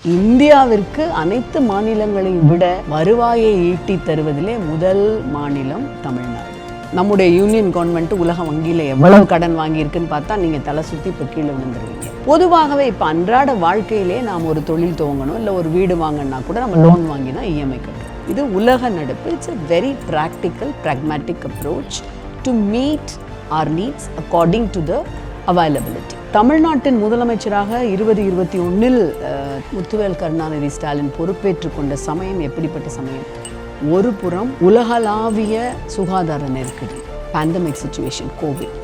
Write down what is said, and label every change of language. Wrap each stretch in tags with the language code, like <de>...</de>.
<ta>இந்தியாவிற்கு அனைத்து மாநிலங்களையும் விட வருவாயை ஈட்டி தருவதிலே முதல் மாநிலம் தமிழ்நாடு. நம்முடைய யூனியன் கவர்மெண்ட் உலக வங்கியில் எவ்வளவு கடன் வாங்கியிருக்குன்னு பார்த்தா நீங்கள் தலை சுற்றி இப்போ கீழே விழுந்துருவீங்க. பொதுவாகவே இப்போ அன்றாட வாழ்க்கையிலே நாம் ஒரு தொழில் துவங்கணும், இல்லை ஒரு வீடு வாங்கினா கூட நம்ம லோன் வாங்கி தான் இஎம்ஐ கட்டணும். இது உலக நடப்பு.</ta> <en>It's a very practical, pragmatic approach to meet our needs according to the availability.</en> <ta>தமிழ்நாட்டின் முதலமைச்சராக 2021 முத்துவேல் கருணாநிதி ஸ்டாலின் பொறுப்பேற்றுக் கொண்ட சமயம் எப்படிப்பட்ட சமயம்? ஒரு புறம் உலகளாவிய சுகாதார நெருக்கடி, பேண்டமிக் சிச்சுவேஷன், கோவிட்.</ta>